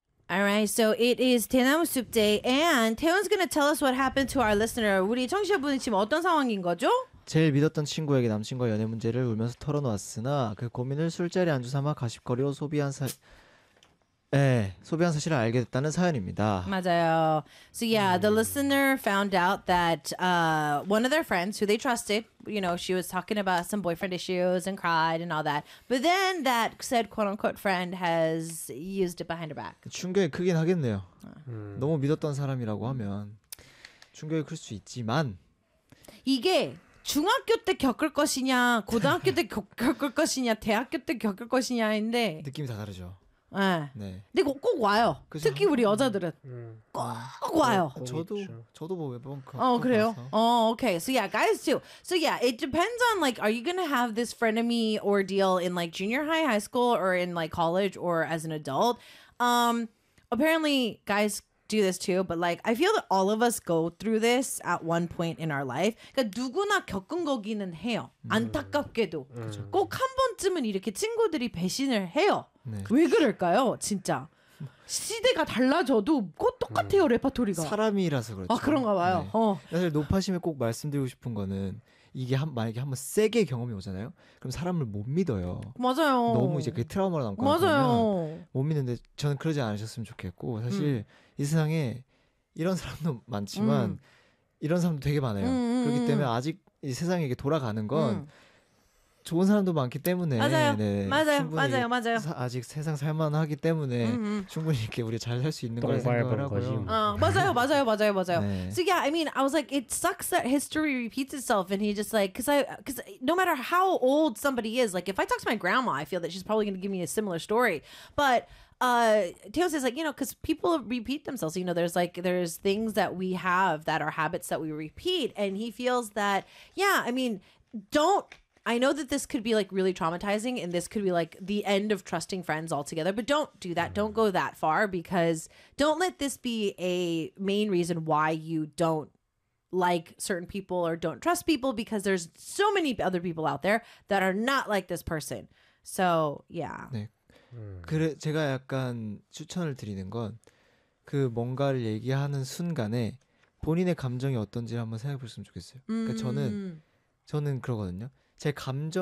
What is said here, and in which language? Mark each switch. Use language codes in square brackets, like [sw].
[en] All right, so it is Daenamu Soup Day, and Taehyun's gonna tell us what happened to our listener. [ko] 우리 청취자분이 지금 어떤 상황인 거죠? 제일 믿었던 친구에게 남친과 연애 문제를 울면서 털어놓았으나 그 고민을 술자리 안주삼아 가십거리로 소비한 사실을 알게 됐다는 사연입니다. 맞아요. [en] So yeah, the listener found out that one of their friends who they trusted, you know, she was talking about some boyfriend issues and cried and all that. But then that said quote-unquote friend has used it behind her back. [ko] 충격이 크긴 하겠네요. 너무 믿었던 사람이라고 하면 충격이 클 수 있지만 이게 중학교 때 겪을 것이냐, 고등학교 때 겪을 것이냐, 대학교 때 겪을 것이냐인데 느낌이 다 다르죠. 네. 근데 꼭 와요. 그치? 특히 우리 여자들은 꼭 와요. 저도 뭐 매번 그래요. 오케이. [en] So yeah, guys too. So yeah, it depends on like, are you gonna have this frenemy ordeal in like junior high school or in like college or as an adult? Apparently, guys do this too. But like, I feel that all of us go through this at one point in our life. [ko] 그러니까 누구나 겪은 거기는 해요. 안타깝게도 꼭 한 번쯤은 이렇게 친구들이 배신을 해요. 네. 왜 그럴까요? 진짜 시대가 달라져도 꼭 똑같아요. 레퍼토리가 사람이라서 그렇죠. 아 그런가 봐요. 네. 사실 노파심에 꼭 말씀드리고 싶은 거는 이게 만약에 한번 세게 경험이 오잖아요. 그럼 사람을 못 믿어요. 맞아요. 너무 이제 그게 트라우마로 남고 맞아요. 못 믿는데 저는 그러지 않으셨으면 좋겠고 사실 이 세상에 이런 사람도 많지만 이런 사람도 되게 많아요. 그렇기 때문에 아직 이 세상에 이게 돌아가는 건 좋은 사람도 많기 때문에 맞아요. 네, 맞아요. 맞아요. 맞아요. 아직 세상 살만하기 때문에 충분히 이렇게 우리 잘 살 수 있는 걸 생각을 하고요. 맞아요. 맞아요. 맞아요. 맞아요. 네. [en] So yeah, I mean, I was like, it sucks that history repeats itself, and he just like, because no matter how old somebody is, like if I talk to my grandma, I feel that she's probably going to give me a similar story, but. Teo says like, you know, because people repeat themselves, you know, there's like, there's things that we have that are habits that we repeat. And he feels that, yeah, I mean, I know that this could be like really traumatizing and this could be like the end of trusting friends altogether, but don't do that. Don't go that far because don't let this be a main reason why you don't like certain people or don't trust people because there's so many other people out there that are not like this person. So, yeah. [ko] 네. 그래 제가 약간 추천을 드리는 건 그 뭔가를 얘기하는 순간에 본인의 감정이 어떤지를 한번 생각해 보셨으면 좋겠어요. 그러니까 저는 그러거든요. 제 감정을